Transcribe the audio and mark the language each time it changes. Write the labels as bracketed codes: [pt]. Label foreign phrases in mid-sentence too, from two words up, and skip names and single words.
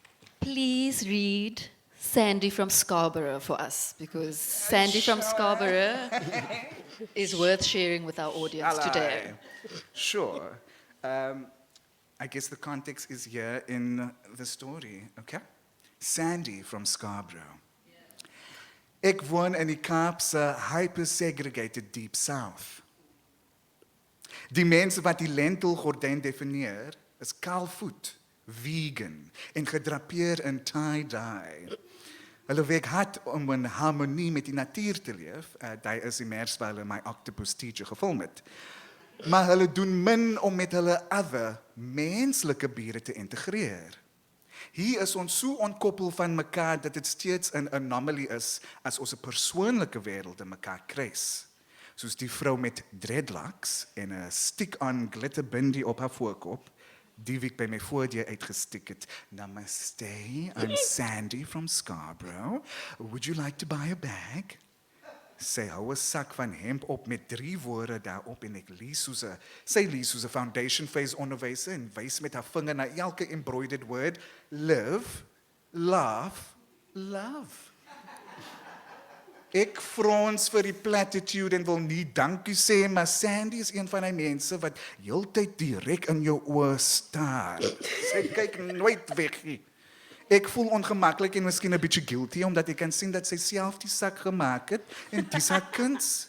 [en] Please read Sandy from Scarborough for us, because Sandy from Scarborough is worth sharing with our audience today. Sure. I guess the context is here in the story, okay? Sandy from Scarborough. [af] Ek woon in die Kaapse hyper-segregated Deep South. Die mense wat die lentilgordyn definieer, is kaalvoet, vegan en gedrapeer in tie-dye. Hulle werk hard om in harmonie met die natuur te leef. Dit is die mers waar hulle my octopus teacher gefilm het. Maar hulle doen min om met hulle other menslike bure te integreer. Hier is ons so ontkoppel van mekaar dat dit steeds 'n anomaly is as ons 'n persoonlike wêreld in mekaar kruis. Soos die vrou met dreadlocks en 'n stick-on glitterbindie op haar voorkop, die wie ek by my voordeur uitgestik het. [en] Namaste, I'm Sandy from Scarborough. Would you like to buy a bag? [af] Sy hou 'n sak van hemp op met 3 woorde daarop en ek lees soos 'n [en] foundation phase [af] onderwyser en wys met haar vinger na elke [en] embroidered word: live, laugh, love. [af] Ek frons vir die platitude en wil nie dankie sê, maar Sandy is een van die mense wat heeltyd direk in jou oë staar. Sy kyk nooit weg nie. Ek voel ongemaklik en miskien 'n bietjie guilty, omdat ek kan sien dat sy self die sak gemaak het en dis haar kuns.